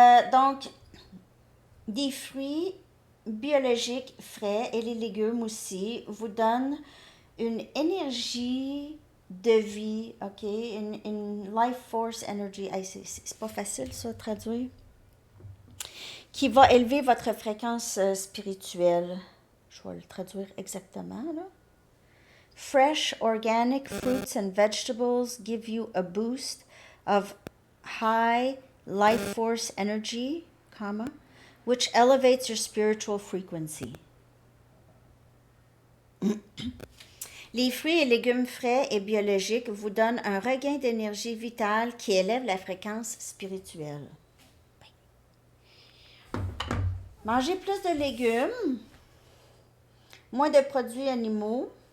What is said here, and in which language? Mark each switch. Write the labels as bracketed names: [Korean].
[French] Donc, des fruits biologiques frais et les légumes aussi vous donnent une énergie de vie, OK? Une [English] life force energy. [French] Hey, c'est pas facile ça, traduire. Qui va élever votre fréquence spirituelle. Je vais le traduire exactement, là. [English] Fresh organic fruits and vegetables give you a boost of high life force energy, comma, which elevates your spiritual frequency. [French] Les fruits et légumes frais et biologiques vous donnent un regain d'énergie vitale qui élève la fréquence spirituelle. Mangez plus de légumes, moins de produits animaux.